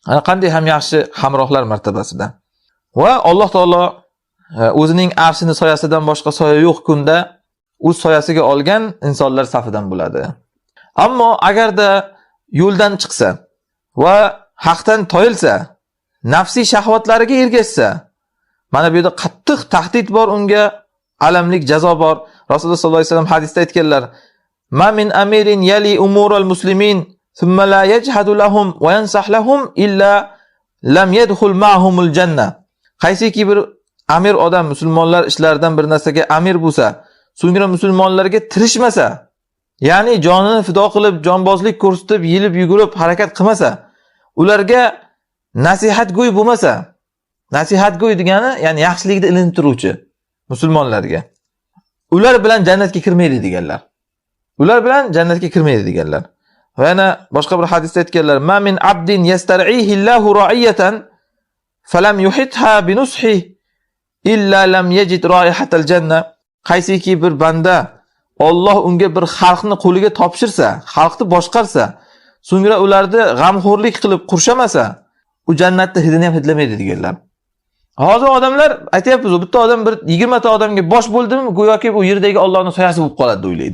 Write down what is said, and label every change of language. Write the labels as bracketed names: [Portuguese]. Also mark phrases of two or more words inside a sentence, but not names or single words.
[Uzbek] Ana qanday ham yaxshi hamrohlar martabasida. Va Alloh taolo o'zining arshini soyasidan boshqa soya yo'q kunda o'z soyasiga olgan insonlar safidan bo'ladi. Ammo agarda yo'ldan chiqsa va haqdan toyilsa, nafsiy shahvatlariga ergashsa, mana bu yerda qattiq tahdid bor, unga alamlik jazo bor. Rasululloh [Arabic] صلى الله عليه وسلم [Uzbek] hadisda aytganlar: [Arabic] "ما من أمير يلي أمور المسلمين ثم لا يجهد لهم وينصح لهم إلا لم يدخل معهم الجنة." [Uzbek] Qaysiki bir amir odam musulmonlar ishlaridan bir narsaga amir bo'lsa, so'ngra musulmonlarga tirishmasa, ya'ni jonini fido qilib, jonbozlik ko'rsatib, yilib yugurib harakat qilmasa, ularga nasihatgo'y bo'lmasa, nasihatgo'y degani ya'ni yaxshilikda ilinib turuvchi musulmonlarga, ular bilan jannatga kirmaydi deganlar. Ular bilan jannatga kirmaydi deganlar. Va yana boshqa bir hadisda aytganlar: [Arabic] "ما من عبد يسترعيه الله رعية فلم يحطها بنصح إلا لم يجد رائحة الجنة." [Uzbek] Qaysiki bir banda Alloh unga bir xalqni qo'liga topshirsa, xalqni boshqarsa, so'ngra ularni g'amxo'rlik qilib qurshamasa, u jannatda hidini ham hidlamaydi deganlar. Hozir odamlar aytayapmiz, bitta odam bir 20 ta odamga bosh bo'ldimi, go'yoki bu yerdagi Allohning soyasi bo'lib qoladi deb o'ylaydi.